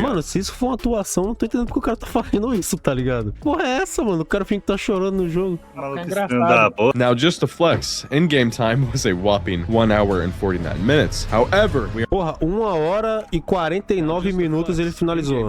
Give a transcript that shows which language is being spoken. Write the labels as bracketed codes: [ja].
[pt] Mano, se isso for uma atuação, não tô entendendo porque o cara tá fazendo isso, tá ligado? Porra é essa, mano? O cara finge que tá chorando no jogo. O maluco engraçado. estranho da boca. [en] Now, just to flex, in-game time was a whopping 1 hour and 49 minutes. However, we [pt] Porra, 1 hora e 49 minutos ele finalizou.